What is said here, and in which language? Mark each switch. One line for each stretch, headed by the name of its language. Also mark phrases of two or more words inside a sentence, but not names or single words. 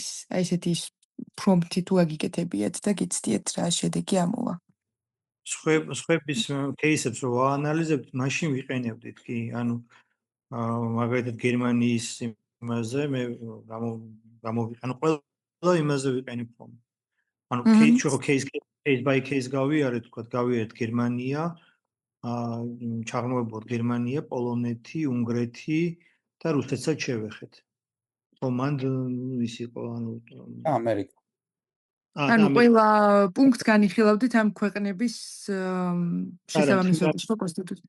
Georgian: აი ესეთი პრომპტი თუ აგიკეთებიათ და გიცდიეთ რა შედეგი ამოვა. სხვების кейსებს რო ვაანალიზებთ, მაშინ ვიყენებდით კი, ანუ მაგალითად გერმანიის იმაზე მე გამოვიყენო ყველა იმაზე ვიყენებ ხომ. ანუ
English: case by case
Georgian: გავიარეთ, თქვა გავიარეთ გერმანია, ჩაღრმავებულად გერმანია, პოლონეთი, უნგრეთი და რუსეთსაც შევეხეთ. ხო, მან ის იყო, ანუ ამერიკა. ანუ ყველა პუნქტს განიხილავდით ამ ქვეყნების შესაბამისობაში კონსტიტუციაში.